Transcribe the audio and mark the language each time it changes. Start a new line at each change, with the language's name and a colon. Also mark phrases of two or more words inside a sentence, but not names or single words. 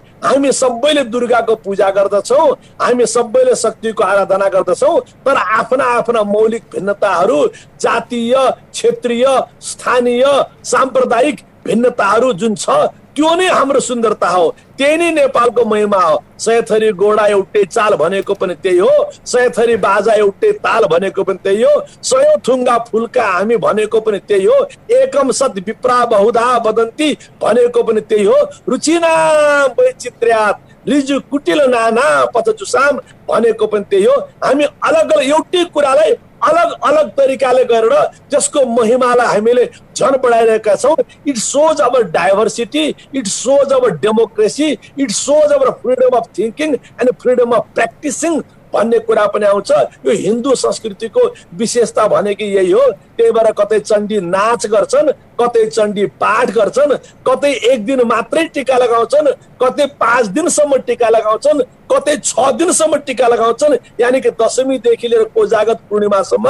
Nepali: हामी सबैले दुर्गाको पूजा गर्दछौँ, हामी सबैले शक्तिको आराधना गर्दछौँ, तर आफ्ना आफ्ना मौलिक भिन्नताहरू, जातीय, क्षेत्रीय, स्थानीय, साम्प्रदायिक भिन्नताहरू जुन छ त्यो नै हाम्रो सुन्दरता हो, त्यही नै नेपालको महिमा हो। सयथरी गोडा एउटै चाल भनेको पनि त्यही हो, सयथरी बाजा एउटै ताल भनेको पनि त्यही हो, सयौं थुङ्गा फुल्का हामी भनेको पनि त्यही हो,
Sanskrit: एकम सत् विप्रा बहुधा वदन्ती
Nepali: भनेको पनि त्यही हो,
Sanskrit: रुचिनाम वैचित्र्यात् लिजु कुटिल नाना पथचुसाम
Nepali: भनेको पनि त्यही हो। हामी अलग अलग एउटै कुरालाई अलग अलग तरिकाले गरेर जसको महिमालाई हामीले झन बढाइरहेका छौँ।
English: It shows our diversity, it shows our democracy, it shows our freedom of thinking and freedom of practicing
Nepali: भन्ने कुरा पनि आउँछ। यो हिन्दू संस्कृतिको विशेषता भनेको यही हो। त्यही भएर कतै चण्डी नाच गर्छन्, कतै चण्डी पाठ गर्छन्, कतै एक दिन मात्रै टीका लगाउँछन्, कतै 5 दिनसम्म टीका लगाउँछन्, कतै 6 दिनसम्म टीका लगाउँछन्, यानि कि दशमीदेखि लिएर कोजागत पूर्णिमासम्म।